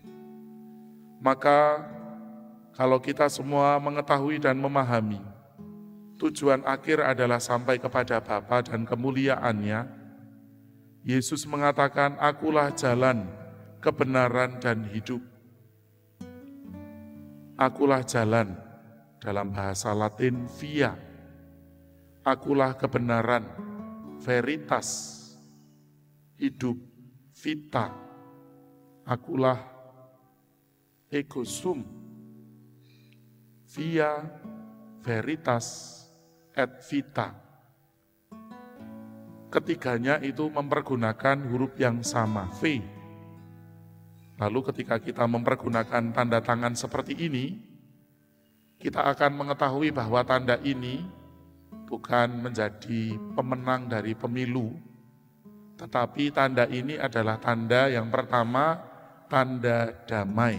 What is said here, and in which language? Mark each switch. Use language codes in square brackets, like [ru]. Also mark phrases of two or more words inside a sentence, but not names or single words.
[id] Maka kalau kita semua mengetahui dan memahami, tujuan akhir adalah sampai kepada Bapa dan kemuliaan-Nya, Yesus mengatakan, "Akulah jalan, kebenaran, dan hidup." Akulah jalan, dalam bahasa Latin via. Akulah kebenaran, veritas, hidup, vita. [la] Akulah ego sum, via, veritas, et vita. [id] Ketiganya itu mempergunakan huruf yang sama, V. Lalu ketika kita mempergunakan tanda tangan seperti ini, kita akan mengetahui bahwa tanda ini bukan menjadi pemenang dari pemilu, tetapi tanda ini adalah tanda yang pertama, tanda damai.